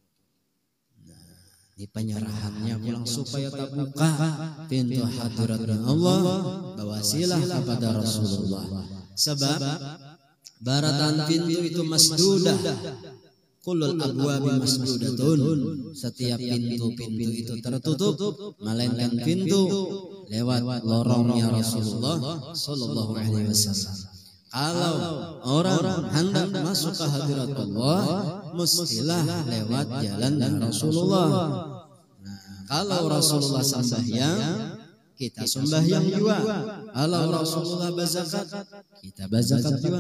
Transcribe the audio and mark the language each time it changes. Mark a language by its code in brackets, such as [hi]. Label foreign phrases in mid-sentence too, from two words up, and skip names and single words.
[id] Di penyerahannya pulang supaya terbuka pintu hadirat Allah, berwasilah kepada Rasulullah. Sebab baratan pintu itu masdudah, [ar] كل الأبواب مسدودة, [id] setiap pintu-pintu itu tertutup, melainkan pintu lewat lorongnya Rasulullah [ar] صلى الله عليه وسلم. [id] Kalau orang hendak masuk ke hadirat Allah, mestilah lewat jalan Rasulullah. Nah, kalau Rasulullah sembahyang, kita sembahyang juga. Kalau Rasulullah berzakat, kita berzakat juga.